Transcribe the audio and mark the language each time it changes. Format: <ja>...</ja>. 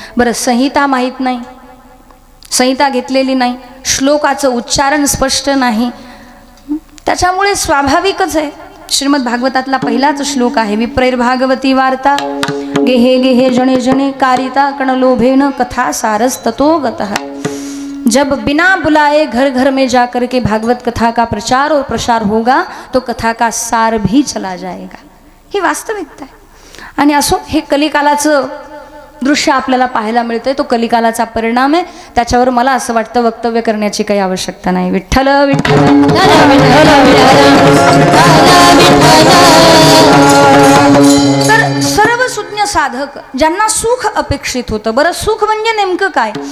<mr>बरं संहिता माहीत नाही, संहिता घेतलेली नाही, श्लोकाचं उच्चारण स्पष्ट नाही, त्याच्यामुळे स्वाभाविकच आहे. श्रीमद भागवतातला पहिलाच श्लोक आहे,</mr> <sa>विप्रैर्भागवती वार्ता गेहे गेहे जने जने कारिता कण लोभेन कथा सारस ततो गतः.</sa> <hi>जब बिना बुलाए घर घर में जाकर के भागवत कथा का प्रचार और प्रसार होगा तो कथा का सार भी चला जाएगा.</hi> <mr>ही वास्तविकता आहे. आणि असो हे कलिकालाचं दृश्य आपल्याला पाहायला मिळतंय, तो कलिकालाचा परिणाम आहे. त्याच्यावर मला असं वाटतं वक्तव्य करण्याची काही आवश्यकता नाही. विठ्ठल विठ्ठल तर सर्व सुज्ञ साधक ज्यांना सुख अपेक्षित होतं, बरं सुख म्हणजे नेमकं काय,</mr>